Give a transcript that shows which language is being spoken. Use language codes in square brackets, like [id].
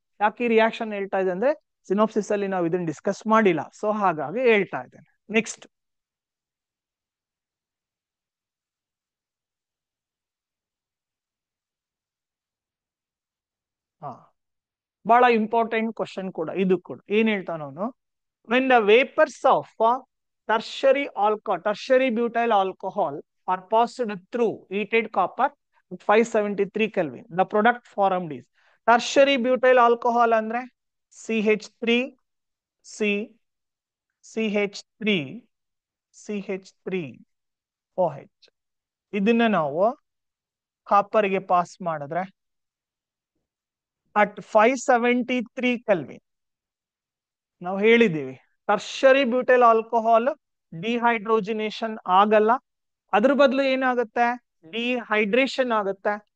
[kn] ಯಾಕೆ ಈ ರಿಯಾಕ್ಷನ್ ಹೇಳ್ತಾ ಇದೆ ಅಂದ್ರೆ ಸಿನೋಪ್ಸಿಸ್ ಅಲ್ಲಿ ನಾವು ಇದನ್ನ ಡಿಸ್ಕಸ್ ಮಾಡಿಲ್ಲ, ಸೊ ಹಾಗಾಗಿ ಹೇಳ್ತಾ ಇದ್ದೇನೆ. ನೆಕ್ಸ್ಟ್, ಹಾ, ಬಹಳ ಇಂಪಾರ್ಟೆಂಟ್ ಕ್ವಶನ್ ಕೂಡ ಇದು ಕೂಡ. ಏನ್ ಹೇಳ್ತಾನ ಅವನು, [en] when the vapours of tertiary butyl alcohol are passed through heated copper at 573 Kelvin, the product formed is tertiary butyl alcohol [kn] ಅಂದ್ರೆ [en] CH3 C CH3 CH3 OH. [kn] ಇದನ್ನ ನಾವು ಕಾಪರ್ ಗೆ ಪಾಸ್ ಮಾಡಿದ್ರೆ [en] at 573 Kelvin, [kn] ನಾವು ಹೇಳಿದ್ದೀವಿ ಟರ್ಷರಿ ಬ್ಯೂಟೈಲ್ ಆಲ್ಕೋಹಾಲ್ ಡಿಹೈಡ್ರೋಜಿನೇಷನ್ ಆಗಲ್ಲ, ಅದ್ರ ಬದಲು ಏನಾಗುತ್ತೆ, ಡಿಹೈಡ್ರೇಷನ್ ಆಗುತ್ತೆ.